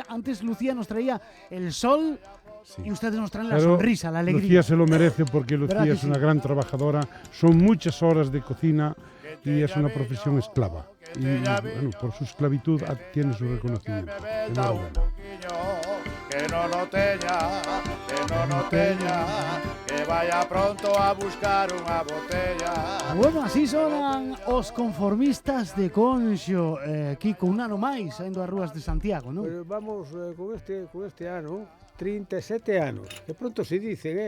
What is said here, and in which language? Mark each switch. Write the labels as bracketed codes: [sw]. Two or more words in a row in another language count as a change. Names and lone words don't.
[es] Antes Lucía nos traía el sol y ustedes nos traen la Pero sonrisa, la alegría. Lucía se lo merece porque ¿Verdad Lucía que es una sí? gran trabajadora, son muchas horas de cocina y es una profesión esclava. Y bueno, por su esclavitud tiene su reconocimiento. Enhorabuena. [gl] Que no teña, [es] que vaya pronto a buscar unha botella. [gl] Bueno, así sonan os conformistas de Conxo. Kiko, un ano máis, saindo ás rúas de Santiago, non? [es] Pues vamos con este ano, 37 anos, que pronto se dicen,